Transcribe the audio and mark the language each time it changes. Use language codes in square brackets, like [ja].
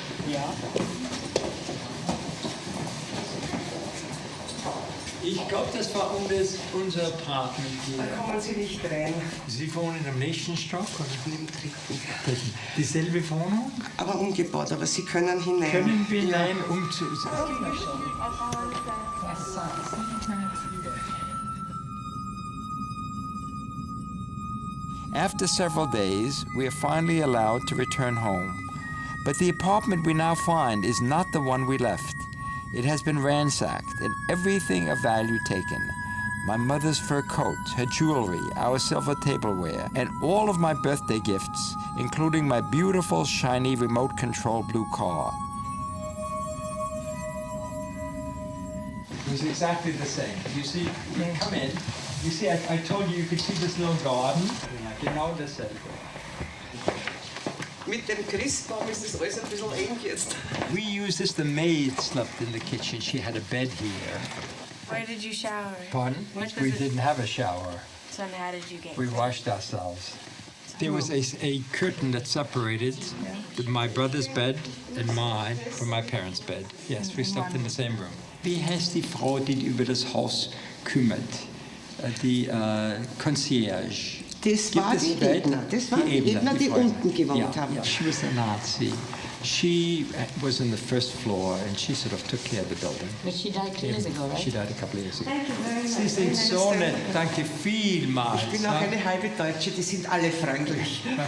[de] Ja. Ich glaube, das war unser Apartment hier. Da kommen Sie nicht rein. Sie wohnen im nächsten Stock? Oder? Im 3. Dieselbe Wohnung? Aber umgebaut, aber Sie können hinein. Können wir hinein, [en] After several days, we are finally allowed to return home. But the apartment we now find is not the one we left. It has been ransacked and everything of value taken. My mother's fur coat, her jewelry, our silver tableware, and all of my birthday gifts, including my beautiful, shiny, remote-control blue car. It was exactly the same. You see, you come in, you see, I told you could see this little garden. [de] Genau dasselbe. Mit dem Christbaum ist das alles ein bisschen eng jetzt. [en] We used this, the maid slept in the kitchen. She had a bed here. Where did you shower? Pardon? We didn't have a shower. So how did you get We washed ourselves. There was a curtain that separated my brother's bed and mine from my parents' bed. Yes, we slept in the same room. [de] Wie heißt die Frau, die über das Haus kümmert? Die Concierge. Das war die Ebner. Das waren die Ebner, die unten gewohnt haben. [en] Yeah, she was a Nazi. She was on the first floor and she sort of took care of the building. But she died 2 years ago, right? She died a couple of years ago. Thank you very much. [de] Sie sind so nett. Danke vielmals. Ich bin auch eine halbe Deutsche, die sind alle freundlich.